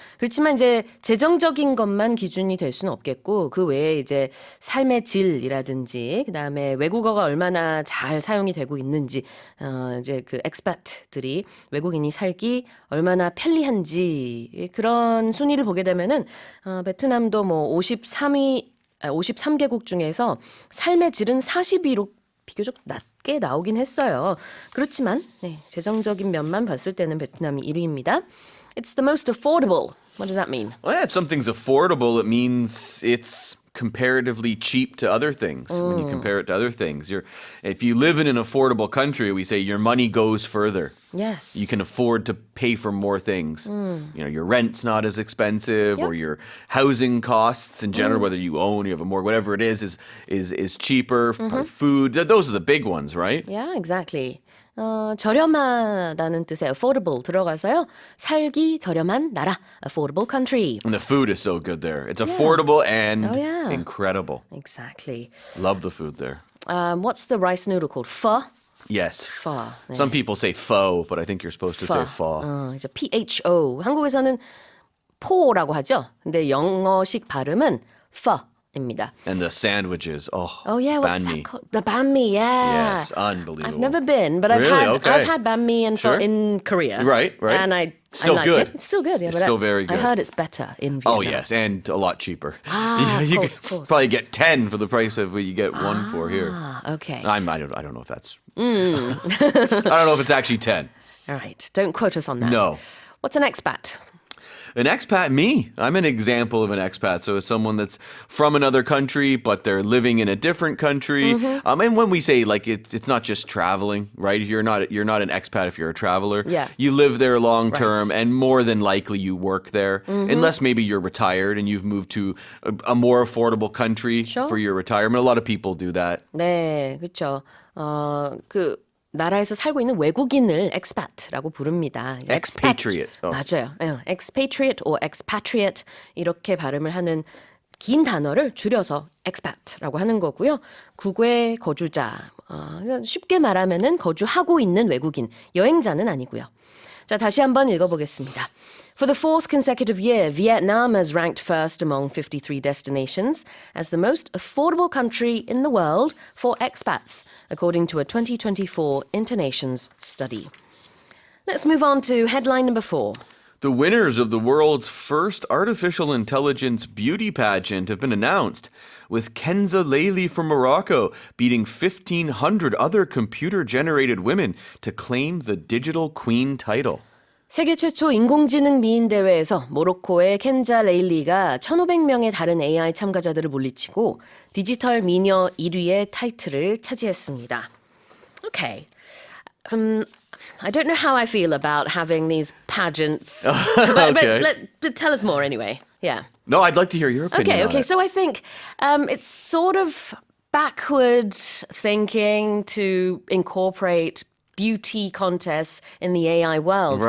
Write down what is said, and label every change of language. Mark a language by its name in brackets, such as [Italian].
[Korean] 그렇지만 이제 재정적인 것만 기준이 될 수는 없겠고 그 외에 이제 삶의 질이라든지 그 다음에 외국어가 얼마나 잘 사용이 되고 있는지 이제 그 엑스pat 들이 외국인이 살기 얼마나 편리한지 그런 순위를 보게 되면은 베트남도 뭐 53개국 중에서 삶의 질은 40위로 비교적 낮게 나오긴 했어요. 그렇지만 재정적인 면만 봤을 때는 베트남이 1위입니다. [English] It's the most affordable. What does that mean? Well, if something's affordable, it means it's comparatively cheap to other things. When you compare it to other things, if you live in an affordable country, we say your money goes further. Yes. You can afford to pay for more things. You know, your rent's not as expensive, or your housing costs in general, whether you own, you have a mortgage, whatever it is cheaper. Food, those are the big ones, right? Yeah, exactly. [Korean] 저렴하다는 뜻의 affordable 들어가서요. 살기 저렴한 나라, affordable country. [English] And the food is so good there. It's affordable and Oh, yeah. incredible. Exactly. Love the food there. What's the rice noodle called? Pho? Yes. [Korean] Pho. 네. [English] Some people say pho, but I think you're supposed to say pho. [Korean] 이제 PHO. 한국에서는 포라고 하죠. 근데 영어식 발음은 pho입니다. [English] And the sandwiches. Oh yeah, what's banh mi. that called? The banh mi, yeah. Yes, unbelievable. I've never been, but Really? Okay. I've had banh mi and pho Sure. in Korea. Right. And I Still like good. it. It's still good, yeah. It's still very good. I heard it's better in Vietnam. Oh yes, and a lot cheaper. Of you course, could of course. probably get 10 for the price of what you get 1 for here. Okay. I don't know if that's. I don't know if it's actually 10. All right. Don't quote us on that. No. What's an expat? An expat, me. I'm an example of an expat. So it's someone that's from another country, but they're living in a different country. And when we say like it's not just traveling, right? You're not an expat if you're a traveler. Yeah. You live there long term, Right. and more than likely you work there, unless maybe you're retired and you've moved to a more affordable country Sure. for your retirement. A lot of people do that. [Korean] 네, 그렇죠. 그 나라에서 살고 있는 외국인을 expat라고 부릅니다. [English] Expatriate. [Korean] 맞아요. [English] expatriate or expatriate [Korean] 이렇게 발음을 하는 긴 단어를 줄여서 expat라고 하는 거고요. 국외 거주자. 쉽게 말하면은 거주하고 있는 외국인, 여행자는 아니고요. 자, 다시 한번 읽어보겠습니다. [English] For the fourth consecutive year, Vietnam has ranked first among 53 destinations as the most affordable country in the world for expats, according to a 2024 Internations study. Let's move on to headline number 4. The winners of the world's first artificial intelligence beauty pageant have been announced, with Kenza Layli from Morocco beating 1,500 other computer-generated women to claim the digital queen title. [Korean] 세계 최초 인공지능 미인 대회에서 모로코의 켄자 레일리가 1,500명의 다른 AI 참가자들을 물리치고 디지털 미녀 1위의 타이틀을 차지했습니다. [English] Okay. I don't know how I feel about having these pageants. Okay. But tell us more anyway. Yeah. No, I'd like to hear your opinion. Okay. on it. So I think it's sort of backward thinking to incorporate beauty contests in the AI world when